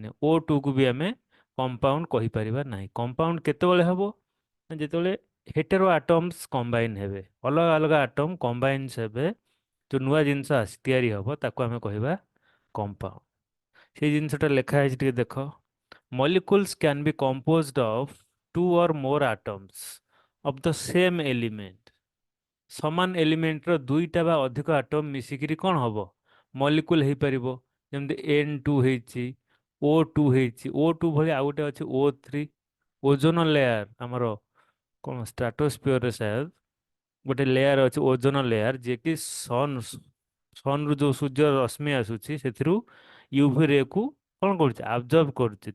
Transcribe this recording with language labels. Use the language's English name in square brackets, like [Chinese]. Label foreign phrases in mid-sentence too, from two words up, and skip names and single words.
[Odia] O2କୁ ବି ଆମେ କମ୍ପାଉଣ୍ଡ କହିପାରିବା ନାହିଁ। କମ୍ପାଉଣ୍ଡ କେତେବେଳେ ହେବ ନା ଯେତେବେଳେ [English] hetero atoms combine [Odia] ହେବେ, ଅଲଗା ଅଲଗା [English] atom combines [Odia] ହେବେ, ଯେଉଁ ନୂଆ ଜିନିଷ ତିଆରି ହେବ ତାକୁ ଆମେ କହିବା କମ୍ପାଉଣ୍ଡ। ସେଇ ଜିନିଷଟା ଲେଖା ହେଇଛି ଟିକେ ଦେଖ। [English] Molecules can be composed of two or more atoms of the same element। [Odia] ସମାନ ଏଲିମେଣ୍ଟର ଦୁଇଟା ବା ଅଧିକ ଆଟମ ମିଶିକିରି କ'ଣ ହବ, ମଲିକୁଲ ହେଇପାରିବ। ଯେମିତି N2 ହେଇଛି, O2 ହେଇଛି, O2 ଭଳି ଆଉ ଗୋଟେ ଅଛି O3। [English] ozone layer [Odia] ଆମର କ'ଣ ଷ୍ଟ୍ରାଟୋସ୍ଫିୟରରେ ସାୟଦ ଗୋଟେ ଲେୟାର ଅଛି, [English] ozone layer, [Odia] ଯିଏକି ସନ୍ରୁ ଯେଉଁ ସୂର୍ଯ୍ୟ ରଶ୍ମି ଆସୁଛି ସେଥିରୁ [English] UV ray [Odia] କ'ଣ କରୁଛି, ଆବଜର୍ବ କରୁଛି।